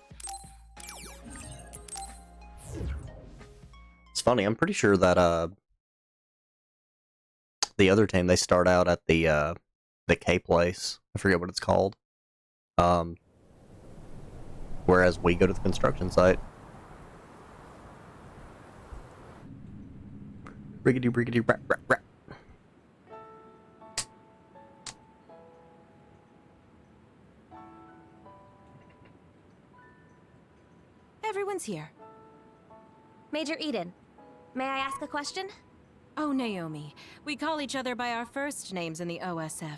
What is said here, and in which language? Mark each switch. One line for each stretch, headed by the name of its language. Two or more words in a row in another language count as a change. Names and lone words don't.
English: It's funny, I'm pretty sure that, the other team, they start out at the K place. I forget what it's called. Whereas we go to the construction site. Riggedy riggedy rat rat rat. Everyone's here. Major Eden, may I ask a question? Oh, Naomi. We call each other by our first names in the OSF.